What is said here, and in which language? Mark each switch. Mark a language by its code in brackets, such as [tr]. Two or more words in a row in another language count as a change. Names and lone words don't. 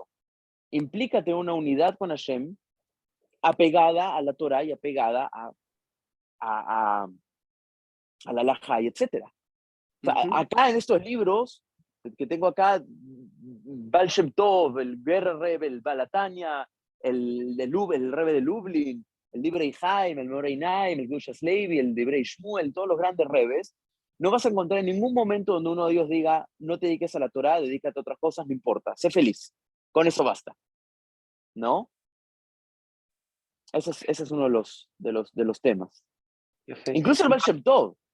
[es] Implica tener una unidad con Hashem apegada a la Torah y apegada a a la halajá, y etc. O sea, Ujú. acá en estos libros que tengo acá, Baal Shem Tov, el Ger Rebbe, el Balatania, el Rebbe de Lublin, el Divrei Haim, el Morei Naim, el Gushas Levi, el Divrei Shmuel, todos los grandes rebes, no vas a encontrar en ningún momento donde uno de ellos diga, no te dediques a la Torah, dedícate a otras cosas, no importa, sé feliz. Con eso basta, ¿no? Ese es uno de los temas. Yafé. Incluso el Y Baal Shem Tov.